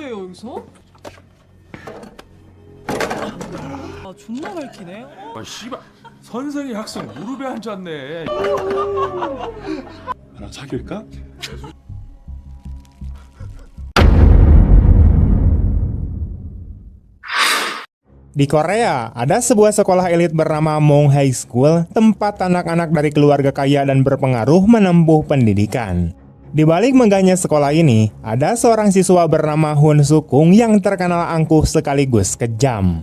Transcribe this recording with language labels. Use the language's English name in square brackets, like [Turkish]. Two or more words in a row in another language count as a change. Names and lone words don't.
[Korean] 여기서? 아 존나 밝히네. 아 씨발 선생이 학생 무릎에 앉았네. 나랑 사귈까? [Indonesian] Di Korea, ada sebuah sekolah elit bernama Mong High School, tempat anak-anak dari keluarga kaya dan berpengaruh menempuh pendidikan. Di balik megahnya sekolah ini, ada seorang siswa bernama Hun Sukung yang terkenal angkuh sekaligus kejam.